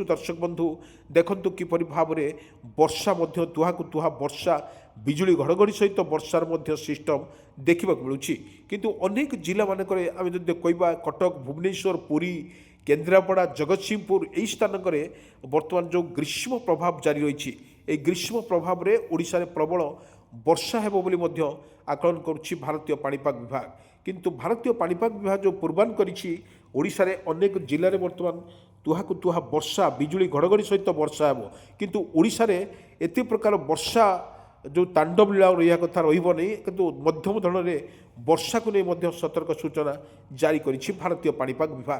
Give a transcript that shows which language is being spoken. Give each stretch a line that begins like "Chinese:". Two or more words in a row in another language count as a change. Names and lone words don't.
Odia: ଦର୍ଶକ ବନ୍ଧୁ ଦେଖନ୍ତୁ କିପରି ଭାବରେ ବର୍ଷା ମଧ୍ୟ ତୁହାକୁ ତୁହା ବର୍ଷା ବିଜୁଳି ଘଡ଼ଘଡ଼ି ସହିତ ବର୍ଷାର ମଧ୍ୟ ସିଷ୍ଟମ୍ ଦେଖିବାକୁ ମିଳୁଛି। କିନ୍ତୁ ଅନେକ ଜିଲ୍ଲାମାନଙ୍କରେ ଆମେ ଯଦି କହିବା କଟକ ଭୁବନେଶ୍ୱର ପୁରୀ କେନ୍ଦ୍ରାପଡ଼ା ଜଗତସିଂହପୁର ଏହି ସ୍ଥାନକରେ ବର୍ତ୍ତମାନ ଯେଉଁ ଗ୍ରୀଷ୍ମ ପ୍ରଭାବ ଜାରି ରହିଛି
Bangla: এই গ্রীষ্ম প্রভাবে ওড়িশার প্রবল বর্ষা
Odia: ହେବ ବୋଲି ମଧ୍ୟ ଆକଳନ କରୁଛି ଭାରତୀୟ ପାଣିପାଗ ବିଭାଗ। କିନ୍ତୁ ଭାରତୀୟ ପାଣିପାଗ ବିଭାଗ ଯେଉଁ ପୂର୍ବାନ କରିଛି ଓଡ଼ିଶାରେ ଅନେକ ଜିଲ୍ଲାରେ ବର୍ତ୍ତମାନ ତୁହାକୁ ତୁହା ବର୍ଷା ବିଜୁଳି ଘଡ଼ଘଡ଼ି ସହିତ ବର୍ଷା ହେବ। କିନ୍ତୁ ଓଡ଼ିଶାରେ ଏତେ ପ୍ରକାର ବର୍ଷା ଯେଉଁ ତାଣ୍ଡବ ଲୀଳା ରହିବା କଥା ରହିବ ନାହିଁ, କିନ୍ତୁ ମଧ୍ୟମ ଧରଣରେ ବର୍ଷାକୁ ନେଇ ମଧ୍ୟ ସତର୍କ ସୂଚନା ଜାରି କରିଛି ଭାରତୀୟ ପାଣିପାଗ ବିଭାଗ।